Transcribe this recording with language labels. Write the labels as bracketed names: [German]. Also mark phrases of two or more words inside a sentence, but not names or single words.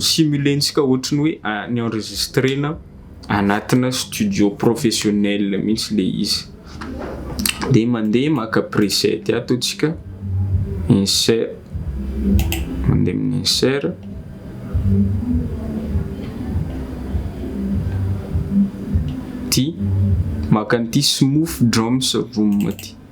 [Malagasy] Simulentsika ohatrany hoe ny enregistrena anatina [French] studio professionnel [Malagasy] mihitsy le izy. De mandeha maka preset ataotsika insert, mandeha amin'ny insert, ty maka an'ity [English] smooth drums room [Malagasy] ty.